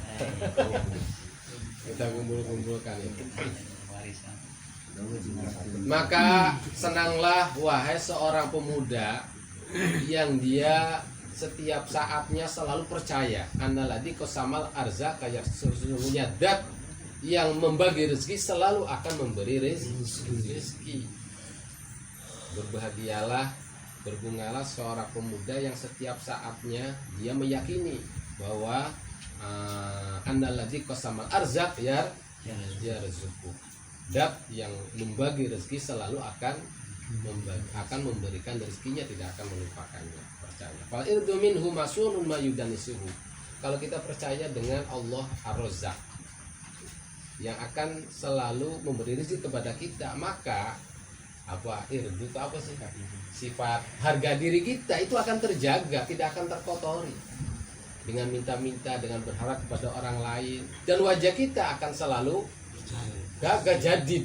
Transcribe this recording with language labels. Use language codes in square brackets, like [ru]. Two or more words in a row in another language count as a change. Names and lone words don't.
[id] Kita kumpul-kumpulkan itu. Maka senanglah wahai seorang pemuda yang dia setiap saatnya selalu percaya [ar] أن الذي قسم الأرزاق, [id] kayak sesungguhnya zat yang membagi rezeki selalu akan memberi rezeki. Berbahagialah, berbungalah seorang pemuda yang setiap saatnya dia meyakini bahwa [ar] أن الذي قسم الأرزاق يرزق. [id] Dat yang membagi rezeki selalu akan memberikan rezekinya, tidak akan melupakannya. Percaya. [ar] فالعرض منه مصون ما يدنسه. [id] Kalau kita percaya dengan Allah Ar-Razzaq yang akan selalu memberi rezeki kepada kita, maka apa irdu itu apa sih? Sifat harga diri kita itu akan terjaga, tidak akan terkotori dengan minta-minta, dengan berharap kepada orang lain, dan wajah kita akan selalu gagah jadid.